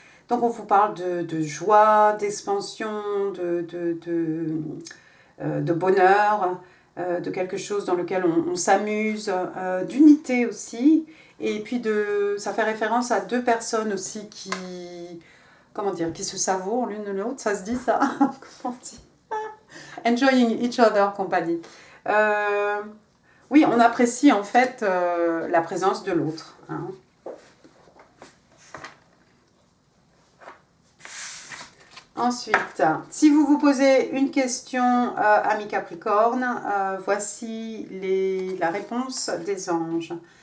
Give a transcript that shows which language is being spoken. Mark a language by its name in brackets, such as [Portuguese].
[French] Donc on vous parle de joie, d'expansion, de bonheur, de quelque chose dans lequel on s'amuse, d'unité aussi. Et puis ça fait référence à 2 personnes aussi qui se savourent l'une l'autre. Ça se dit ça? Comment on dit? [English] Enjoying each other company. [French] Oui, on apprécie en fait la présence de l'autre. Hein. Ensuite, si vous vous posez une question, amis Capricorne, voici la réponse des anges.